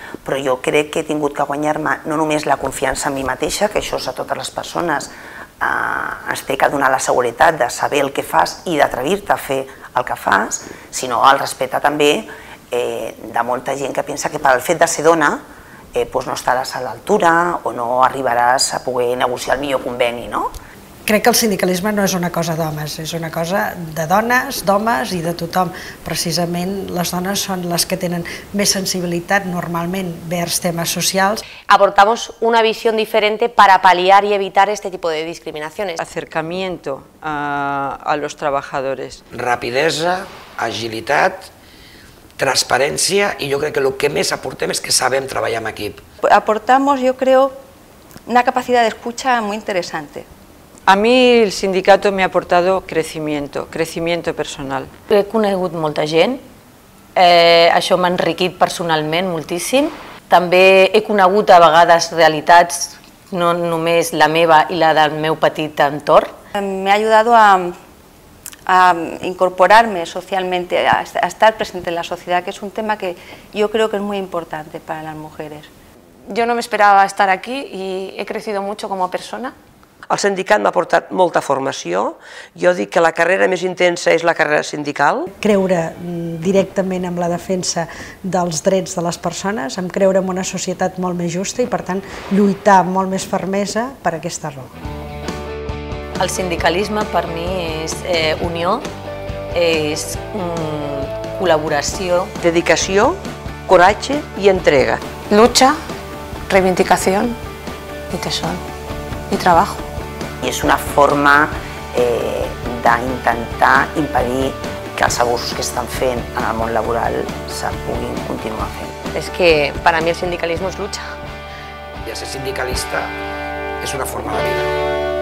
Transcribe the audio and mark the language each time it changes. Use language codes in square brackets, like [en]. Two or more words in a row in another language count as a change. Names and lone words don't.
[ca] Però jo crec que he tingut que guanyar-me no només la confiança en mi mateixa, que això és a totes les persones, ens té que donar la seguretat de saber el que fas i d'atrevir-te a fer el que fas, sinó el respecte també de molta gent que pensa que pel fet de ser dona no estaràs a l'altura o no arribaràs a poder negociar el millor conveni, no? Crec que el sindicalisme no és una cosa d'homes, és una cosa de dones, d'homes i de tothom. Precisament les dones són les que tenen més sensibilitat normalment vers temes socials. [es] Aportamos una visión diferente para paliar y evitar este tipo de discriminaciones. Acercamiento a los trabajadores. [ca] Rapidesa, agilitat, transparència i jo crec que el que més aportem és que sabem treballar en equip. [es] Aportamos, yo creo, una capacidad de escucha muy interesante. A mí el sindicato me ha aportado crecimiento personal. [ca] He conegut molta gent, això m'ha enriquit personalment moltíssim. També he conegut a vegades realitats, no només la meva i la del meu petit entorn. [es] Me ha ayudado a incorporarme socialmente, a estar presente en la sociedad, que es un tema que yo creo que es muy importante para las mujeres. Yo no me esperaba estar aquí y he crecido mucho como persona. [ca] El sindicat m'ha aportat molta formació. Jo dic que la carrera més intensa és la carrera sindical. Creure directament en la defensa dels drets de les persones, en creure en una societat molt més justa i, per tant, lluitar amb molt més fermesa per aquesta raó. El sindicalisme per mi és unió, és col·laboració. Dedicació, coratge i entrega. [es] Lucha, reivindicación y tesón y trabajo. [ca] I és una forma de d'intentar impedir que els abusos que estan fent en el món laboral se puguin continuar fent. [es] Es que para mí el sindicalismo es lucha. [ca] I ser sindicalista és una forma de vida.